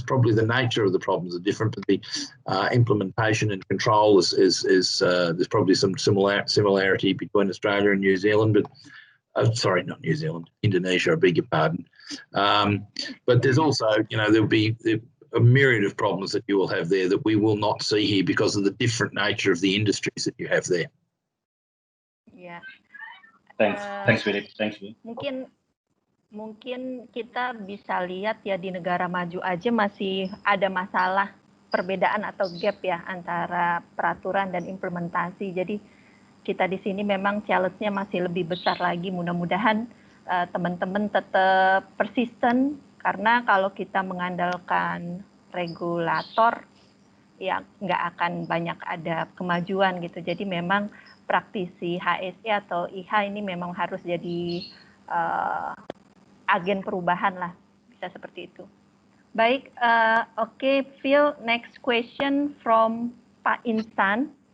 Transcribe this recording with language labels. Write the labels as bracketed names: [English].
[English] Probably the nature of the problems are different, but the implementation and control is there's probably some similarity between Australia and New Zealand, but sorry, not New Zealand, Indonesia, I beg your pardon. But there's also, you know, there'll be a myriad of problems that you will have there that we will not see here because of the different nature of the industries that you have there. [Indonesian] Ya. [English] Thanks Philip. Thanks Philip. [Indonesian] Mungkin kita bisa lihat ya, di negara maju aja masih ada masalah perbedaan atau gap ya antara peraturan dan implementasi. Jadi kita di sini memang challenge-nya masih lebih besar lagi. Mudah-mudahan teman-teman tetap persisten, karena kalau kita mengandalkan regulator ya nggak akan banyak ada kemajuan gitu. Jadi memang praktisi HSE atau IIHA ini memang harus jadi agen perubahan lah, bisa seperti itu. Baik, oke, Phil, [English] next question from [Indonesian] Pak Insan.